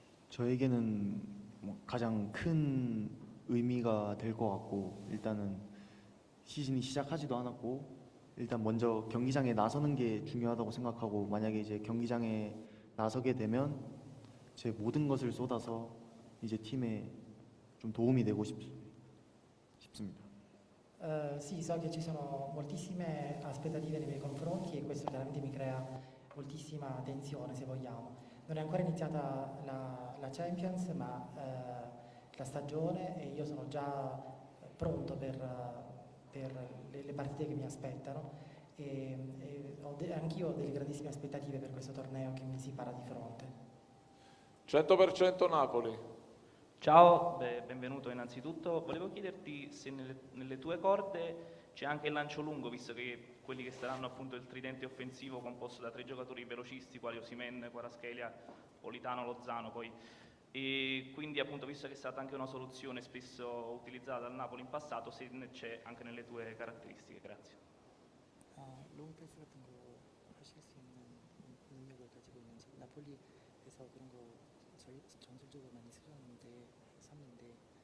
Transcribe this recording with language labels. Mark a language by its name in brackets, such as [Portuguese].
[Korean] 저에게는 뭐 가장 큰 의미가 될 것 같고 일단은 시즌이 시작하지도 않았고 일단 먼저 경기장에 나서는 게 중요하다고 생각하고 만약에 이제 경기장에 나서게 되면 제 모든 것을 쏟아서 이제 팀에 좀 도움이 되고 싶습니다. [Italian] Sì, so che ci sono moltissime aspettative nei miei confronti e questo chiaramente mi crea moltissima tensione se vogliamo. Non è ancora iniziata la Champions ma la stagione e io sono già pronto per le partite che mi aspettano e anch'io ho delle grandissime aspettative per questo torneo che mi si para di fronte. 100% Napoli. Ciao, benvenuto innanzitutto. Volevo chiederti se nelle tue corde c'è anche il lancio lungo, visto che quelli che saranno appunto il tridente offensivo composto da 3 giocatori velocisti quali Osimhen, Kvaratskhelia, Politano, Lozano poi. E quindi appunto visto che è stata anche una soluzione spesso utilizzata dal Napoli in passato, se c'è anche nelle tue caratteristiche. Grazie. [Korean] 롱패스 같은 거 하실 수 있는 능력을 가지고 있는지. 나폴리에서 그런 거 전술적으로 많이 샀는데 그런.